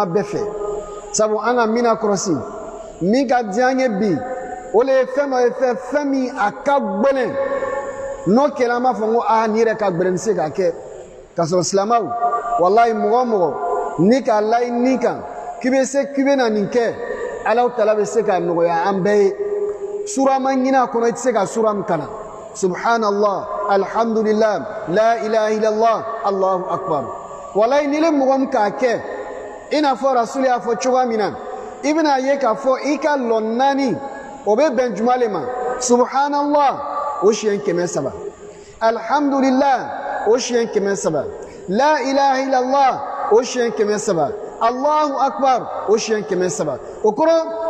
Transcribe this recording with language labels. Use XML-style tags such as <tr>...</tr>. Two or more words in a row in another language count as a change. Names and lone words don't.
<bm>bɛɛ fɛ sabu an ka min kɔlɔsi min ka di an ye bi o de ye fɛn dɔ ye fɛn min a ka gbɛlɛn n'o kɛra an b'a fɔ ko nin yɛrɛ ka gbɛlɛn n tɛ se k'a kɛ k'a sɔrɔ silamɛw walayi mɔgɔ o mɔgɔ ni k'a layi nin kan k'i bɛ na nin kɛ Alahu Taala bɛ se ka nɔgɔya an bɛɛ ye sura ma ɲini a kɔnɔ i tɛ se ka sura min kalan</bm> <ar>سبحان الله الحمد لله لا إله إلا الله الله أكبر</ar> <bm>walayi ni le mɔgɔ min k'a kɛ i n'a fɔ rasulu y'a fɔ cogoya min na i bɛna ye k'a fɔ i ka lɔ 4 o bɛ bɛn juma le ma subhanallah o siɲɛ 300 alhamdulillah o siɲɛ 300</bm> <ar>لا إله إلا الله</ar> <bm>o siɲɛ 300</bm> <ar>الله أكبر</ar> <bm>o siɲɛ 300 o kɔrɔ</bm>